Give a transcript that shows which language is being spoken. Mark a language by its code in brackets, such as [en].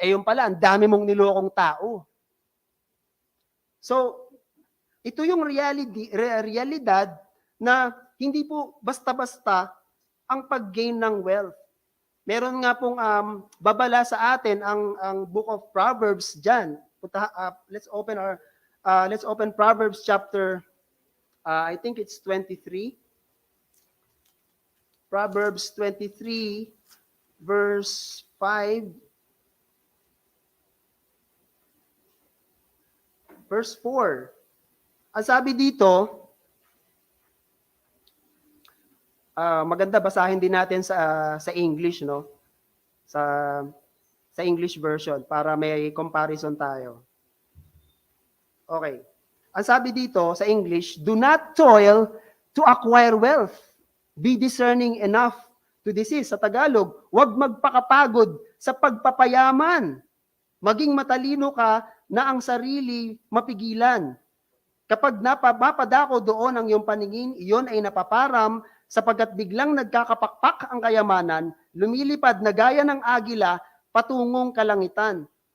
[tl] Yung pala, ang dami mong nilokong tao. So, ito yung realidad na hindi po basta-basta ang pag-gain ng wealth. Meron nga pong babala sa atin ang Book of Proverbs dyan. [en] Let's open Proverbs chapter, I think it's 23. Proverbs 23, verse 5. [tl] Verse 4. Ang sabi dito, maganda basahin din natin sa English, no? Sa English version para may comparison tayo. Okay. Ang sabi dito sa English, [en] do not toil to acquire wealth. Be discerning enough to desist. [tl] Sa Tagalog, huwag magpakapagod sa pagpapayaman. Maging matalino ka na ang sarili mapigilan. Kapag mapadako doon ang iyong paningin, iyon ay napaparam sapagkat biglang nagkakapakpak ang kayamanan, lumilipad na gaya ng agila patungong kalangitan.